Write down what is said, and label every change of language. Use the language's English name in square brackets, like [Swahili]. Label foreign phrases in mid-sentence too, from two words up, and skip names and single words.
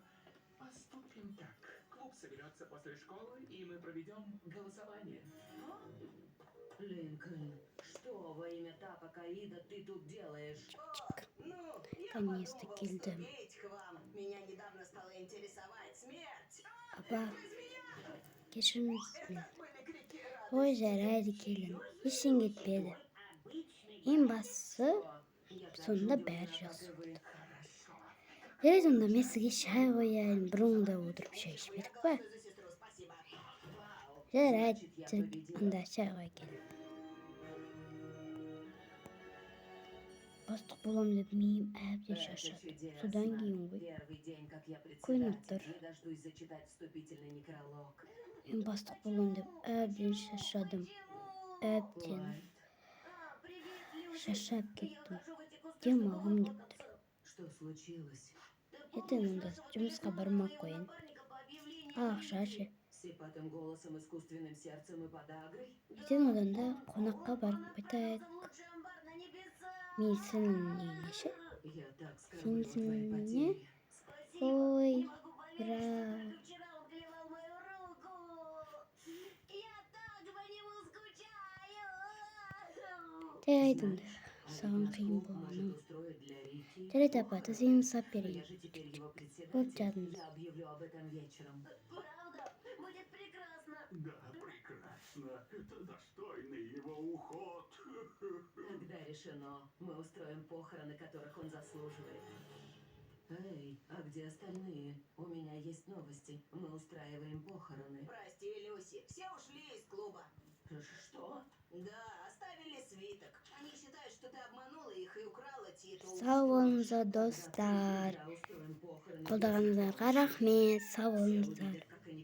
[Russian] Поступим так. Клуб соберется после школы, и мы проведем голосование. Линкольн, что во имя Тапа Каида ты тут делаешь? Ну, я Наконец-то подумал [Kazakh] келдім. [Russian] вступить к вам. Меня недавно стала интересовать смерть. [Kazakh] Апа, кешіріңіз мен. [Russian] Так были крики [Kazakh] Ой, жарайды келін. Ештен кетпеді. Ең бастысы, сонда бәрі жақсы болды. Жарайды, онда мен сізге шай қояйын. Бұрынғыда отырып шай ішпедік па? [Russian] за сестру, спасибо. [Kazakh] Жарайды, онда шай қой келін. Бастық болам деп миым әбден шаршады. Содан кейін ғой. [Russian] Первый день, как я [Kazakh] Қойнып [Russian] председатель, [Kazakh] тұр. [Russian] не дождусь зачитать вступительный некролог. [Kazakh] Мен бастық болам деп әбден шаршадым. Әбден [Russian] Привет, [Kazakh] шаршап [Russian] Я [Kazakh] кеттім. [Russian] хожу в эти кусты, [Kazakh] Демалғым [Russian] чтобы [Kazakh] деп тұр. [Russian] вымотаться. Что случилось? [Kazakh] Ертең онда жұмысқа бармай ақ қояйын. [Russian] Напарника по объявлению [Kazakh] А ақша ше. [Russian] Сипатым голосом, искусственным сердцем и подагрой? [Kazakh] Ертең одан да қонаққа барып қайтайық. [Russian] Лучший амбар на небесах. [Kazakh] Медицинаның үйіне ше. [Russian] Я так скорблю о твоей [Kazakh] Сенсің не? [Russian] потере. Спасибо. Ой, Не могу поверить, ура. что только вчера он клевал мою руку. Я так по нему скучаю. [Kazakh] жарайды онда. [Russian] Значит, [Kazakh] Саған [Russian] наш [Kazakh] қиын [Russian] клуб [Kazakh] болғаны. [Russian] может устроить для Рики. [Kazakh] Жарайды апа, сені сап [Russian] Я [Kazakh] берейін. [Russian] же теперь его Вот председатель. [Kazakh] жадыңыз. [Russian] Я объявлю об этом вечером. Правда? Будет прекрасно. Да, прекрасно. Это достойный его уход. Тогда решено. Мы устроим похороны, которых он заслуживает. Эй, а где остальные? У меня есть новости. Мы устраиваем похороны. Про Что? Да, оставили свиток. Они считают, что ты обманула их и украла титул. [Kazakh] Сау болыңыздар достар. [Russian] Тогда устроим похороны. [Kazakh] Қолдағаныңызға рахмет. Сау болыңыздар.